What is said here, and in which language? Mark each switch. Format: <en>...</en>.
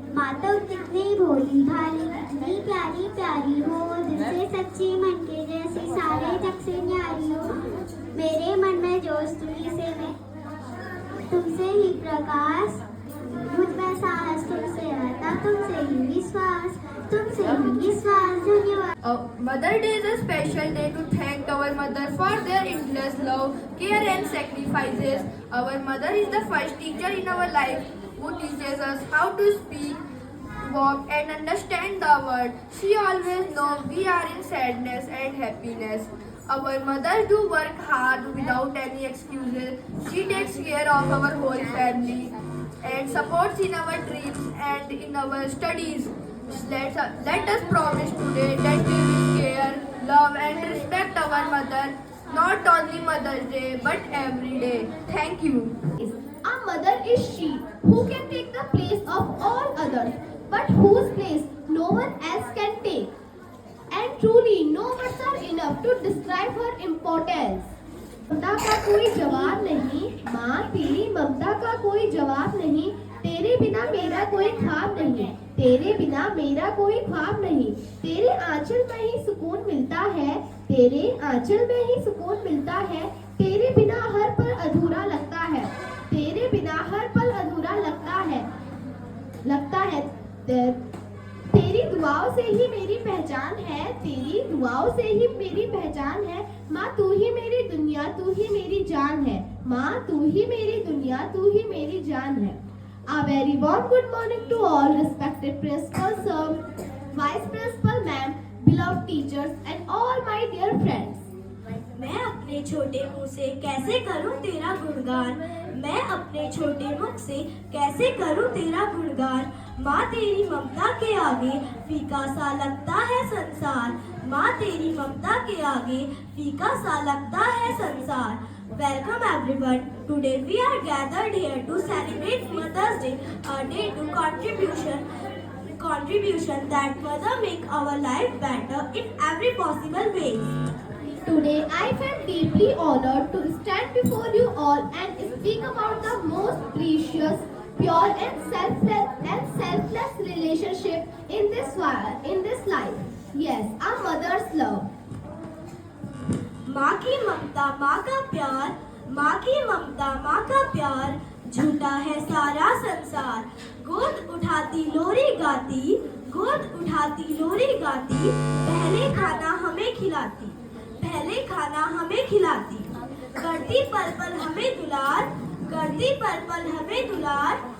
<hi>माँ तो कितनी भोली भाली, कितनी प्यारी प्यारी हो, दिल से सच्ची मन के जैसी, सारे जग से न्यारी हो। मेरे मन में जोश तुझी से मैं, तुमसे ही प्रकाश, मुझ में साहस तुमसे आता, तुमसे ही विश्वास, तुमसे ही विश्वास। धन्यवाद।</hi> <en>Mother Day is a special day to thank our mother for their endless love, care and sacrifices. Our mother is the first teacher in our life who teaches us how to speak, walk and understand the world. She always knows we are in sadness and happiness. Our mothers do work hard without any excuses. She takes care of our whole family and supports in our dreams and in our studies. Let us promise today that we will care, love and respect our mother, not only Mother's Day but every day. Thank you. Our mother is she who can take the place of all others, but whose place no one else can take. And truly, no words are enough to describe her importance.</en> <hi>ममता का कोई जवाब नहीं, माँ तेरी ममता का कोई जवाब नहीं, तेरे बिना मेरा कोई ख्वाब नहीं, तेरे बिना मेरा कोई ख्वाब नहीं, तेरे आंचल में ही सुकून मिलता है, तेरे आंचल में ही सुकून मिलता है, तेरे बिना हर पल अधूरा लगता है, तेरे बिना हर पल अधूरा लगता है। तेरी दुआओं से ही मेरी पहचान है, तेरी दुआओं से ही मेरी पहचान है, माँ तू ही मेरी दुनिया, तू ही मेरी जान है, माँ तू ही मेरी दुनिया, तू ही मेरी जान है।</hi> <en>A very warm good morning to all respected principal sir, vice principal ma'am, beloved teachers and all my dear friends.</en> <hi>मैं अपने छोटे मुंह से कैसे करूं तेरा गुणगान, मैं अपने छोटे मुख से कैसे करूं तेरा गुणगान। माँ तेरी ममता के आगे फीका सा लगता है संसार, माँ तेरी ममता के आगे फीका सा लगता है संसार।</hi> <en>Welcome everyone. Today we are gathered here to celebrate Mother's Day, a day to contribution that mother make our life better in every possible ways. Today I felt deeply honored to stand before you all and speak about the most precious, pure and selfless relationship in this life. Yes, our mother's love.</en> <hi>माँ की ममता माँ का प्यार, माँ की ममता माँ का प्यार, झूठा है सारा संसार। गोद उठाती लोरी गाती, गोद उठाती लोरी गाती, पहले खाना हमें खिलाती, पहले खाना हमें खिलाती, करती पल पल हमें दुलार, करती पल पल हमें दुलार।</hi>